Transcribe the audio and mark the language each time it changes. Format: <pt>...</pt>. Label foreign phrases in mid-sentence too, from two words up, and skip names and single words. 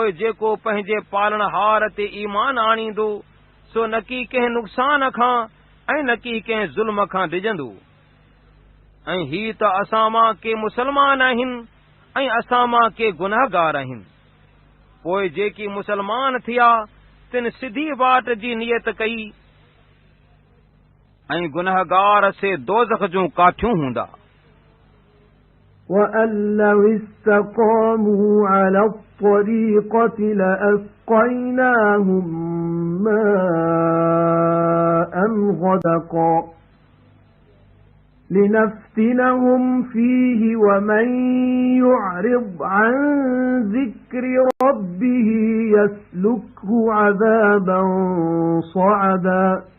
<sd>जेको पंहिंजे पालणहार ते ईमान आणींदो सो न की कंहिं नुक़सान खां ऐं न की कंहिं ज़ुल्म खां डिॼंदो ऐं ही त असां मां के मुसलमान आहिनि ऐं असां मां के गुनाहगार आहिनि पोइ जेकी मुसलमान थिया तिन सिधी वाट जी नियत कई ऐं गुनाहगार से दोज़ख जूं काठियूं हूंदा</sd> <ar>وَأَن لَّوِ اسْتَقَامُوا عَلَى الطَّرِيقَةِ لَأَسْقَيْنَاهُم مَّاءً غَدَقًا لِّنَفْتِنَهُمْ فِيهِ وَمَن يُعْرِضْ عَن ذِكْرِ رَبِّهِ يَسْلُكْهُ عَذَابًا صَعَدًا</ar>